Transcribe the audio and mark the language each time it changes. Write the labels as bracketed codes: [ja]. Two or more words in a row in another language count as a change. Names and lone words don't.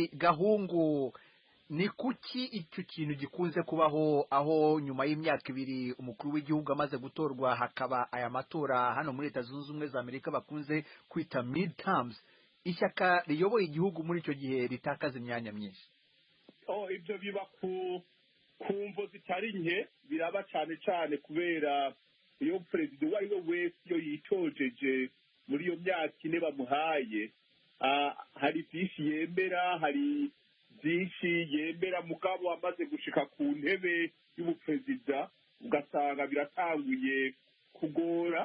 [rw] Profeseri Gahungu, ni kuki icyo kintu gikunze kubaho aho nyuma y'imyaka 2 umukuru w'igihugu amaze gutorwa hakaba aya matora hano muri Leta Zunze Ubumwe za Amerika bakunze kwita midterms, ishyaka riyoboye igihugu muri icyo gihe ritakaza imyanya myinshi? [rn] Ibyo biba ku mvo zitari nke, biraba cyane cyane kubera iyo perezida uwo ari we wese iyo yitojeje muri iyo myaka 4 bamuhaye, hari byinshi yemera, hari byinshi yemera, mugabo amaze gushika ku ntebe y'ubuperezida ugasanga biratanguye kugora.